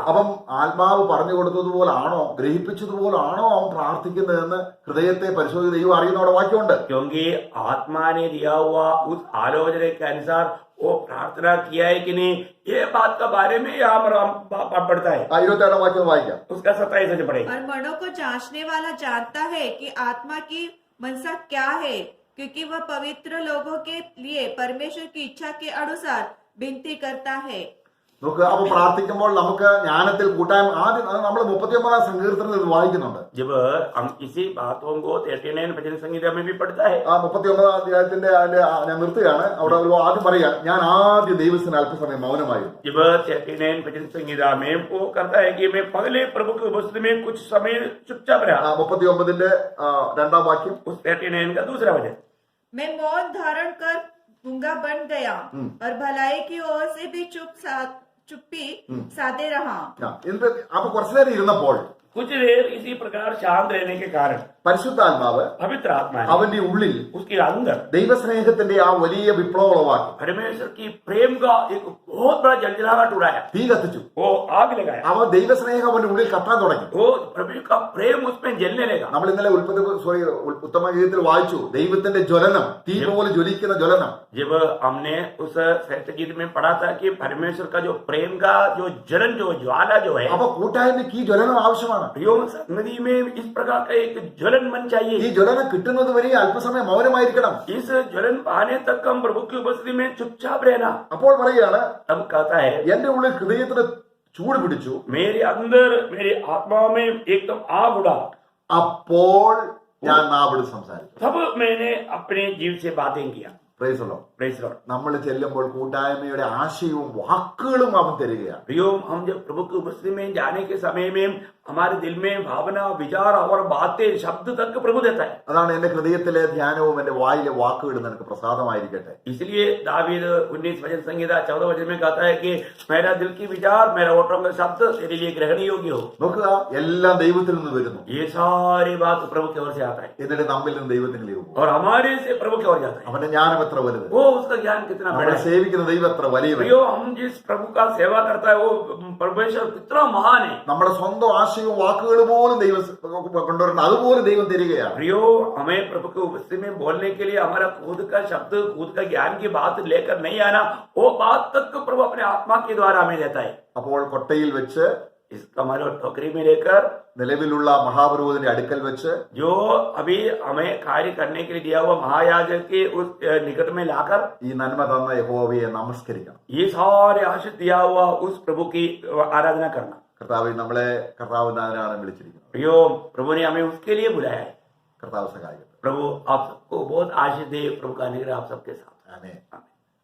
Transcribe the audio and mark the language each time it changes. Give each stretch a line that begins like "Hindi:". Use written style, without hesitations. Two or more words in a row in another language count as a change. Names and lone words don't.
Malayalam: അപ്പം ആത്മാവ് പറഞ്ഞു കൊടുത്തതുപോലാണോ ഗ്രഹിപ്പിച്ചതുപോലാണോ അവൻ പ്രാർത്ഥിക്കുന്നതെന്ന് ഹൃദയത്തെ പരിശോധിച്ച് ദൈവം അറിയുന്നവിടെ വാക്യമുണ്ട്.
Hindi: क्योंकि आत्मा ने दिया हुआ उस आलोचना के अनुसार वो प्रार्थना किया है कि नहीं, ये बात का बारे में यहाँ पर हम पढ़ता है.
Malayalam: 27 വാക്യം വായിക്കാം.
Hindi: उसका 27 से पढ़े. और मनों को जांचने वाला जानता है कि आत्मा की मनसा क्या है, क्योंकि वह पवित्र लोगों के लिए परमेश्वर की इच्छा के अनुसार विनती करता है।
Malayalam: നമുക്ക് അപ്പൊ പ്രാർത്ഥിക്കുമ്പോൾ നമുക്ക് ജ്ഞാനത്തിൽ കൂട്ടായ്മ ആദ്യം നമ്മൾ 39 സങ്കീർത്തനത്തിൽ ഇത് വായിക്കുന്നുണ്ട്.
Hindi: जब हम इसी बातों को 39 भजन संहिता में भी पढ़ता है,
Malayalam: ആ 39 അധ്യായത്തിന്റെ ഞാൻ നിർത്തുകയാണ്. അവിടെ ഒരു ആദ്യം പറയുക, ഞാൻ ആദ്യം ദൈവത്തിന് അല്പസമയം മൗനമായിരുന്നു.
Hindi: जब 39 भजन संहिता में वो करता है कि मैं पहले प्रभु की उपस्थिति में कुछ समय चुपचाप रहा।
Malayalam: 39ന്റെ രണ്ടാം വാക്യം,
Hindi: उस 39 का दूसरा वचन, मैं मौन धारण कर गूंगा बन गया और भलाई की ओर से भी चुप्पी साधे रहा।
Malayalam: എന്നിട്ട് അപ്പൊ കുറച്ചു നേരം ഇരുന്നപ്പോൾ
Hindi: कुछ देर इसी प्रकार शांत रहने के कारण
Malayalam: പരിശുദ്ധാത്മാവ്
Hindi: पवित्र आत्मा ने
Malayalam: അവന്റെ ഉള്ളിൽ
Hindi: उसके अंदर
Malayalam: ദൈവസ്നേഹത്തിന്റെ ആ വലിയ വിപ്ലവം ഉളവാക്കി.
Hindi: परमेश्वर की प्रेम का एक बहुत बड़ा जलजलाहट उड़ाया,
Malayalam: തീ കത്തിച്ചു.
Hindi: वो आग लगाया,
Malayalam: അവ ദൈവസ്നേഹം അവന്റെ ഉള്ളിൽ കത്താൻ തുടങ്ങി.
Hindi: वो प्रभु का प्रेम उसमें जलने लगा।
Malayalam: നമ്മൾ ഇന്നലെ ഉത്തമ ഗീതത്തിൽ വായിച്ചു, ദൈവത്തിന്റെ ജ്വലനം, തീ പോലെ ജ്വലിക്കുന്ന ജ്വലനം.
Hindi: जब हमने उस श्रेष्ठ गीत में पढ़ा था कि परमेश्वर का जो प्रेम का जो जलन, जो ज्वाला जो है,
Malayalam: അപ്പൊ കൂട്ടായ്മയ്ക്ക് ഈ ജ്വലനം ആവശ്യമാണ്.
Hindi: योग संगति में इस प्रकार का एक ज्वलन मन
Malayalam: ഈ
Hindi: चाहिए।
Malayalam: ജ്വലനം കിട്ടുന്നത് വരെ അല്പസമയം മൗനമായിരിക്കണം.
Hindi: इस ज्वलन पाने तक हम प्रभु की उपस्थिति में चुपचाप रहना।
Malayalam: അപ്പോൾ പറയുകയാണ്,
Hindi: तब कहता है,
Malayalam: എന്റെ ഉള്ളിൽ ഹൃദയത്തിന് ചൂട് പിടിച്ചു,
Hindi: मेरे अंदर मेरे आत्मा में एकदम आग उड़ा,
Malayalam: അപ്പോൾ ഞാൻ നാവിട് സംസാരിച്ചു.
Hindi: तब मैंने अपने जीव से बातें किया।
English: Praise the Lord. Praise Lord.
Malayalam: നമ്മൾ ചെല്ലുമ്പോൾ കൂട്ടായ്മയുടെ ആശയവും വാക്കുകളും അവൻ തരികയാണ്.
Hindi: प्रियो, हम जब प्रभु की उपस्थिति में जाने के समय में हमारे दिल में भावना, विचार और बातें, शब्द तक प्रभु देता है।
Malayalam: അതാണ് എന്റെ ഹൃദയത്തിലെ ധ്യാനവും എന്റെ വായിലെ വാക്കുകളും നിനക്ക് പ്രസാദമായിരിക്കട്ടെ.
Hindi: इसलिए दावीद 19 भजन संहिता 14 वचन में कहता है कि मेरा दिल की विचार, मेरा ओठों का शब्द तेरे लिए ग्रहण योग्य हो।
Malayalam: നോക്കുക, എല്ലാം ദൈവത്തിൽ നിന്ന് വരുന്നു,
Hindi: ये सारी बात प्रभु की ओर से आता है
Malayalam: എന്നിട്ട് നമ്മിൽ നിന്ന് ദൈവത്തിലേക്ക് പോകും.
Hindi: और हमारे से प्रभु की ओर जाता है।
Malayalam: അവന്റെ ജ്ഞാനം എത്ര വലുത്,
Hindi: वो उसका ज्ञान कितना बड़ा
Malayalam: നമ്മളെ
Hindi: है।
Malayalam: സേവിക്കുന്ന ദൈവം എത്ര വലിയവൻ,
Hindi: प्रियो, हम जिस प्रभु का सेवा करता है वो परमेश्वर कितना महान है।
Malayalam: നമ്മുടെ സ്വന്തം ആശയവും വാക്കുകളും പോലും ദൈവം കൊണ്ടുവരണം, അതുപോലെ ദൈവം തരികയാണ്.
Hindi: प्रियो, हमें प्रभु की उपस्थिति में बोलने के लिए हमारा खुद का शब्द, खुद का ज्ञान की बात लेकर नहीं आना, वो बात तक प्रभु अपने आत्मा के द्वारा हमें देता है।
Malayalam: അപ്പോൾ കൊട്ടയിൽ വെച്ച്,
Hindi: इसका हमारे टोकरी में लेकर,
Malayalam: നിലവിലുള്ള മഹാപുരോഹിതന്റെ അടുക്കൽ വെച്ച്,
Hindi: जो अभी हमें कार्य करने के लिए दिया हुआ महायाजक के उस निकट में लाकर
Malayalam: ഈ നന്മ തന്ന യഹോവയെ നമസ്കരിക്കണം.
Hindi: ये सारे आशीष दिया हुआ उस प्रभु की आराधना करना।
Malayalam: കർത്താവ് നമ്മളെ കർത്താവ് നാഥനാണ് വിളിച്ചിരിക്കുന്നത്.
Hindi: प्रियो, प्रभु ने हमें उसके लिए बुलाया है।
Malayalam: കർത്താവ് സഹായിക്കട്ടെ.
Hindi: प्रभु आप सबको बहुत आशीष दे, प्रभु का अनुग्रह आप सबके साथ।
Malayalam: ആമേൻ.
Hindi: आमीन।